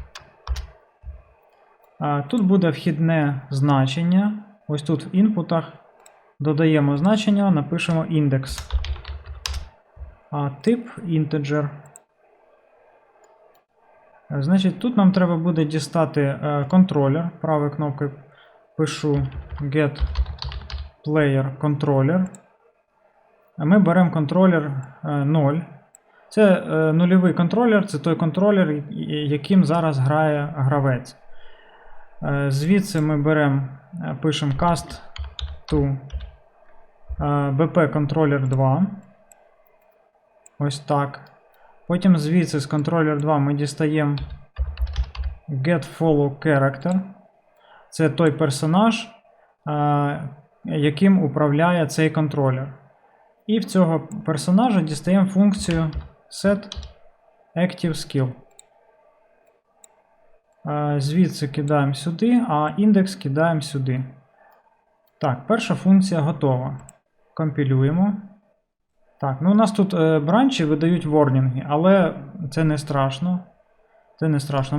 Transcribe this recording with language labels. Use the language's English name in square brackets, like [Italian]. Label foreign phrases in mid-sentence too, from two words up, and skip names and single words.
[Ukrainian] Тут буде вхідне значення. Ось тут в інпутах додаємо значення, напишемо індекс. Тип integer. Значить, тут нам треба буде дістати контролер. Правою кнопкою пишу [English] get player controller. [Ukrainian] Ми беремо контролер 0. Це нульовий контролер, це той контролер, яким зараз грає гравець. Звідси ми беремо, пишемо [English] cast to bp controller 2. [Ukrainian] Ось так. Потім звідси з controller 2 ми дістаємо [English] get follow character. [Ukrainian] Це той персонаж, яким управляє цей контролер. І в цього персонажа дістаємо функцію [English] set active skill. [Ukrainian] Звідси кидаємо сюди, а індекс кидаємо сюди. Так, перша функція готова. Компілюємо. Так, ну у нас тут бранчі видають ворнінги, але це не страшно. Це не страшно.